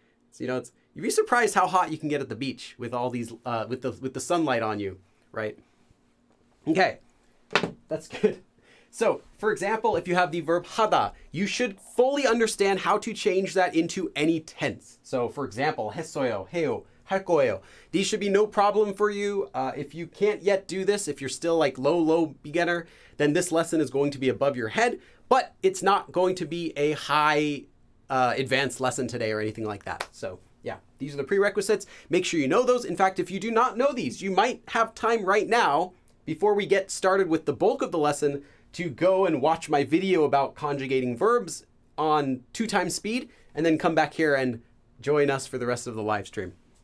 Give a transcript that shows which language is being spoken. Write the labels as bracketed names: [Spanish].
[English] So, you'd be surprised how hot you can get at the beach with all these, with the sunlight on you, right? Okay, that's good. So, for example, if you have the verb hada, you should fully understand how to change that into any tense. So, for example, [Korean] 했어요, 해요, 할 거예요. [English] These should be no problem for you. If you can't yet do this, if you're still like low beginner, then this lesson is going to be above your head, but it's not going to be a high advanced lesson today or anything like that. So yeah, these are the prerequisites. Make sure you know those. In fact, if you do not know these, you might have time right now before we get started with the bulk of the lesson to go and watch my video about conjugating verbs on 2 times speed, and then come back here and join us for the rest of the live stream.